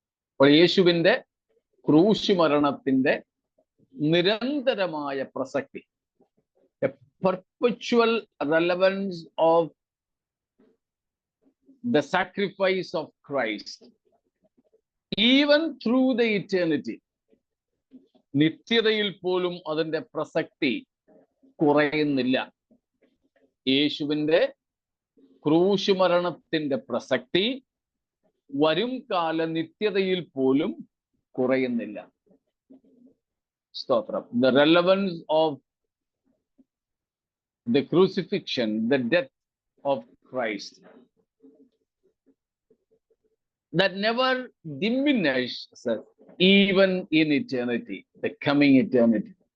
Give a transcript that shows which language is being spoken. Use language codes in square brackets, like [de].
[ml] അപ്പോൾ യേശുവിന്റെ ക്രൂശ് മരണത്തിന്റെ നിരന്തരമായ പ്രസക്തി, [en] a perpetual relevance of the sacrifice of Christ even through the eternity. [ml] നിത്യതയിൽ പോലും അതിന്റെ പ്രസക്തി കുറയുന്നില്ല. യേശുവിന്റെ ക്രൂശ് മരണത്തിന്റെ പ്രസക്തി വരും കാല നിത്യതയിൽ പോലും കുറയുന്നില്ല. സ്തോത്രം. [en] The relevance of the crucifixion, the death of Christ, that never diminishes even in eternity, the coming eternity.